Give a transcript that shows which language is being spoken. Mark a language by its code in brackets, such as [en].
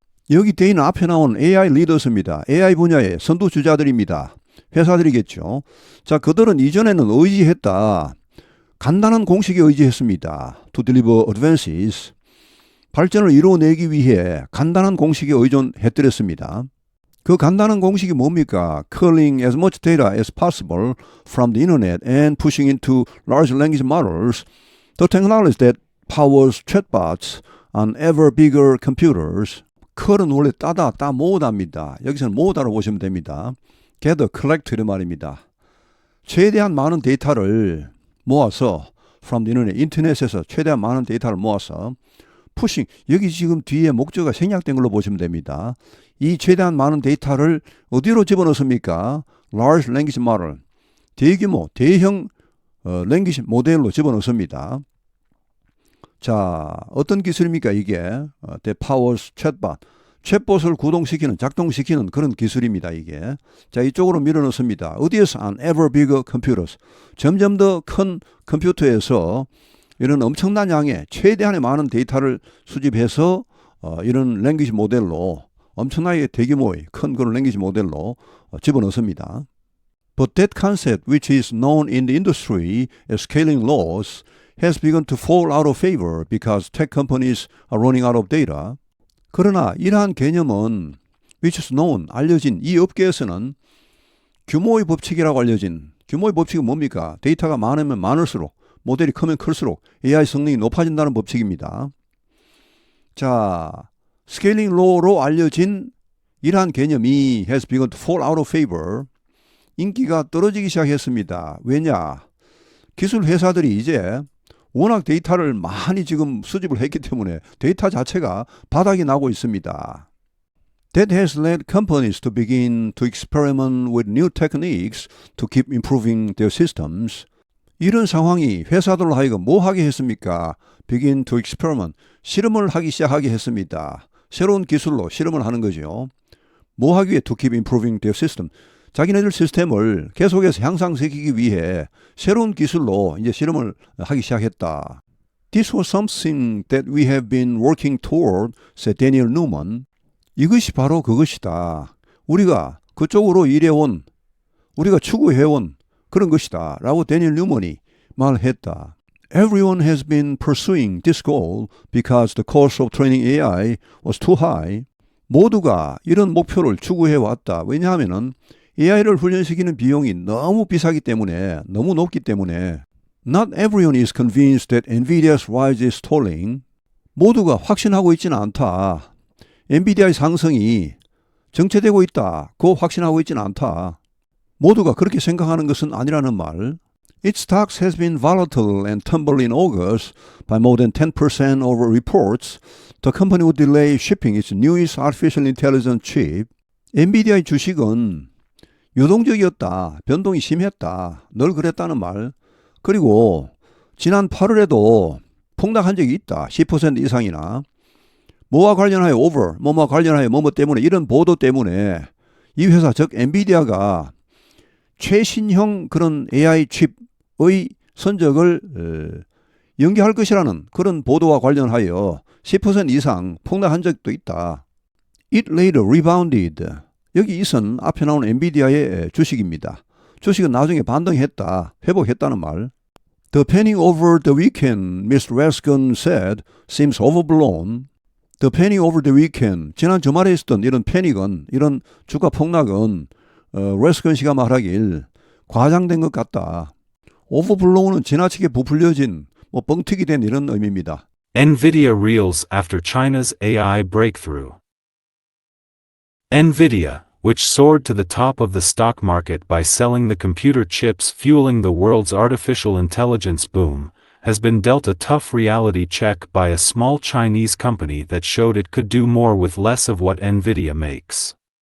[ko] 여기 대인 앞에 나온 AI 리더스입니다. AI 분야의 선두주자들입니다. 회사들이겠죠. 자, 그들은 이전에는 의지했다. 간단한 공식에 의지했습니다. [en] To deliver advances. [ko] 발전을 이루어내기 위해 간단한 공식에 의존해드렸습니다. 그 간단한 공식이 뭡니까? [en] Culling as much data as possible from the internet and pushing into large language models, the technology that powers chatbots on ever bigger computers. [ko] 컬은 원래 따다, 따 모으다입니다. 여기서는 모으다로 보시면 됩니다. [en] gather, collect [ko] 이런 말입니다. 최대한 많은 데이터를 모아서 [en] from the internet, [ko] 인터넷에서 최대한 많은 데이터를 모아서 pushing, 여기 지금 뒤에 목적어가 생략된 걸로 보시면 됩니다. 이 최대한 많은 데이터를 어디로 집어넣습니까? large language model, 대규모, 대형 language 모델로 집어넣습니다. 자, 어떤 기술입니까 이게? [en] that powers chatbot, [ko] 챗봇을 구동시키는, 작동시키는 그런 기술입니다 이게. 자, 이쪽으로 밀어넣습니다. 어디에서? [en] on ever bigger computers, [ko] 점점 더 큰 컴퓨터에서 이런 엄청난 양의 최대한의 많은 데이터를 수집해서 이런 랭귀지 모델로, 엄청나게 대규모의 큰 그런 랭귀지 모델로 집어넣습니다. [en] But that concept, which is known in the industry as scaling laws, has begun to fall out of favor because tech companies are running out of data. [ko] 그러나 이러한 개념은 [en] which is known, [ko] 알려진 이 업계에서는 규모의 법칙이라고 알려진, 규모의 법칙은 뭡니까? 데이터가 많으면 많을수록, 모델이 크면 클수록 AI 성능이 높아진다는 법칙입니다. 자, 스케일링 로로 알려진 이러한 개념이 [en] has begun to fall out of favor. [ko] 인기가 떨어지기 시작했습니다. 왜냐? 기술 회사들이 이제 워낙 데이터를 많이 지금 수집을 했기 때문에 데이터 자체가 바닥이 나고 있습니다. [en] That has led companies to begin to experiment with new techniques to keep improving their systems. [ko] 이런 상황이 회사들로 하여금 뭐 하게 했습니까? [en] Begin to experiment, [ko] 실험을 하기 시작하게 했습니다. 새로운 기술로 실험을 하는 거죠. 뭐 하기 위해? [en] To keep improving their system. [ko] 자기네들 시스템을 계속해서 향상시키기 위해 새로운 기술로 이제 실험을 하기 시작했다. [en] This was something that we have been working toward, said Daniel Newman. [ko] 이것이 바로 그것이다. 우리가 그쪽으로 일해온, 우리가 추구해온 그런 것이다. 라고 데니엘 뉴먼이 말했다. [en] Everyone has been pursuing this goal because the cost of training AI was too high. [ko] 모두가 이런 목표를 추구해왔다. 왜냐하면 AI를 훈련시키는 비용이 너무 비싸기 때문에, 너무 높기 때문에. [en] Not everyone is convinced that NVIDIA's rise is stalling. [ko] 모두가 확신하고 있지는 않다. 엔비디아의 상승이 정체되고 있다고 확신하고 있지는 않다. 모두가 그렇게 생각하는 것은 아니라는 말. [en] Its stocks has been volatile and tumbled in August by more than 10% over reports the company would delay shipping its newest artificial intelligence chip. [ko] 엔비디아의 주식은 유동적이었다. 변동이 심했다. 늘 그랬다는 말. 그리고 지난 8월에도 폭락한 적이 있다. 10% 이상이나. 뭐와 관련하여 뭐와 관련하여 뭐뭐 때문에 이런 보도 때문에 이 회사 즉 엔비디아가 최신형 그런 AI 칩의 선적을 연기할 것이라는 그런 보도와 관련하여 10% 이상 폭락한 적도 있다. [en] It later rebounded. [ko] 여기 이선 앞에 나온 엔비디아의 주식입니다. 주식은 나중에 반등했다. 회복했다는 말. [en] The panic over the weekend, Mr. Raskin said, seems overblown. The panic over the weekend. [ko] 지난 주말에 있었던 이런 패닉은, 이런 주가 폭락은 레스건 씨가 말하길 과장된 것 같다. overblown은 지나치게 부풀려진, 뻥튀기 된 이런 의미입니다. [en] NVIDIA reels after China's AI breakthrough. NVIDIA, which soared to the top of the stock market by selling the computer chips fueling the world's artificial intelligence boom, has been dealt a tough reality check by a small Chinese company that showed it could do more with less of what NVIDIA makes.